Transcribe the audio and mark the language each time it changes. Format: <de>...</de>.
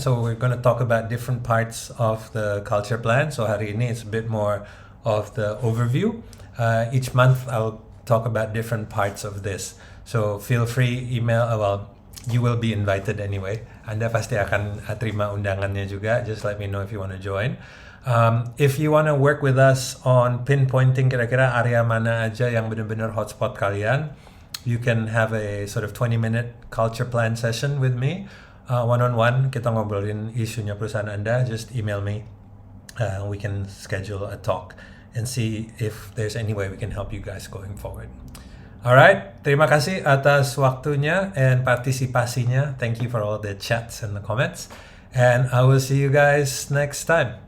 <en>So we're going to talk about different parts of the culture plan. So</en> <id>hari ini</id> <en>it's a bit more of the overview. Each month I'll talk about different parts of this. So feel free email, you will be invited anyway.</en> <id>Anda pasti akan terima undangannya juga.</id> <en>Just let me know if you want to join. If you want to work with us on pinpointing</en> <id>kira-kira area mana aja yang benar-benar hotspot kalian,</id> <en>you can have a sort of 20-minute culture plan session with me, one-on-one.</en> <id>Kita ngobrolin isunya perusahaan Anda.</id> <en>Just email me. We can schedule a talk and see if there's any way we can help you guys going forward.</en> <id>Alright, terima kasih atas waktunya and partisipasinya.</id> <en>Thank you for all the chats and the comments. And I will see you guys next time.</en>